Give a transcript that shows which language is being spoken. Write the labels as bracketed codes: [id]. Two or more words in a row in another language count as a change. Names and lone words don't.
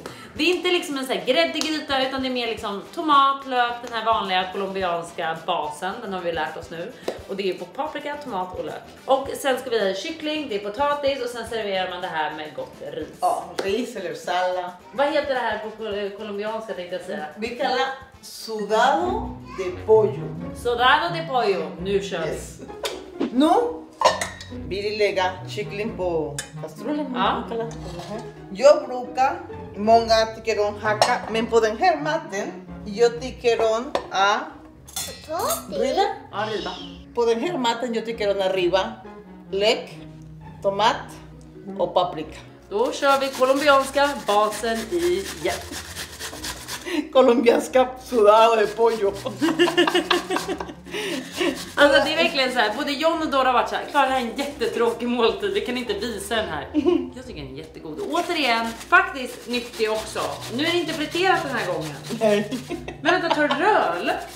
[sv] Det är inte liksom en sån här gräddig gryta utan det är mer liksom tomat, lök, den här vanliga colombianska basen. Den har vi lärt oss nu. Och det är på paprika, tomat och lök. Och sen ska vi ha kyckling, det är potatis och sen serverar man det här med gott ris. Ja, ris eller sallad. Vad heter det här på colombianska tänkte jag säga? Vi kallar [es] sudado de pollo. Sudado de pollo. [sv] Nu kör vi. Nu vill lägga kyckling på kastrullen. Ja. Jag brukar, många tycker om hacka, men på den här maten jag tycker om att riva. Ja, riva. På den här maten jag tycker om att riva lök, tomat och paprika. Då kör vi colombianska basen igen. [es] Colombianska sudado de pollo. [sv] Alltså det är verkligen så här, både John och Dora har varit så här, Klara, det här är en jättetråkig måltid, vi kan inte visa den här. Jag tycker den är jättegod. Och återigen, faktiskt nyttig också. Nu är det inte friterat den här gången. Nej. Men vänta, tar rödlök nu?